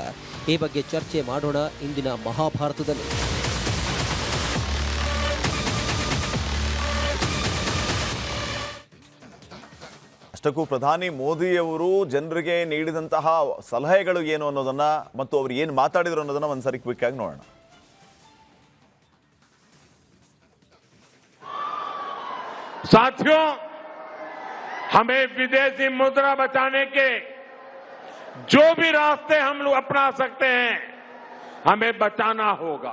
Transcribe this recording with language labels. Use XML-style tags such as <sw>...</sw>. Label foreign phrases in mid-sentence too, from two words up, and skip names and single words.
<kn>ಈ ಬಗ್ಗೆ ಚರ್ಚೆ ಮಾಡೋಣ ಇಂದಿನ ಮಹಾಭಾರತದಲ್ಲಿ. ಅಷ್ಟಕ್ಕೂ ಪ್ರಧಾನಿ ಮೋದಿಯವರು ಜನರಿಗೆ ನೀಡಿದಂತಹ ಸಲಹೆಗಳು ಏನು ಅನ್ನೋದನ್ನ ಮತ್ತು ಅವರು ಏನು ಮಾತಾಡಿದ್ರು ಅನ್ನೋದನ್ನ ಒಂದ್ಸರಿ ಕ್ವಿಕ್ ಆಗಿ ನೋಡೋಣ.</kn> <hi>साथियों, हमें विदेशी मुद्रा बचाने के जो भी रास्ते हम लोग अपना सकते हैं, हमें बचाना होगा.</hi>